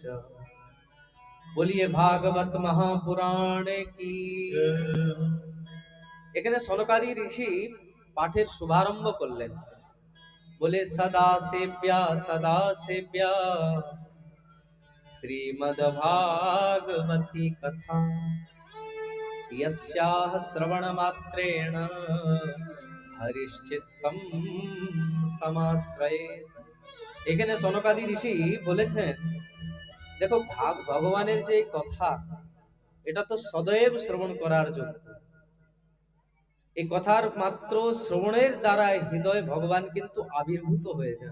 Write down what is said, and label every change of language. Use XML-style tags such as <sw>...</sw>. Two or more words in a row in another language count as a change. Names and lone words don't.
<hi>बोलिए भागवत महापुराण की।</hi> <bn>এখানে সনকাদি ঋষি পাঠের শুভারম্ভ করলেন। বলে</bn> <sa>সদা সেব্যা শ্রীমদ ভাগবতী কথা यस्याः श्रवण मात्रेण हरिश्चित्तम समाश्रये।</sa> <bn>এখানে সনকাদি ঋষি বলেছেন, দেখো ভগবানের যে কথা, এটা তো সদৈব শ্রবণ করার যোগ্য। এই কথার মাত্র শ্রবণের দ্বারা হৃদয়ে ভগবান কিন্তু আবির্ভূত হয়ে যান।</bn>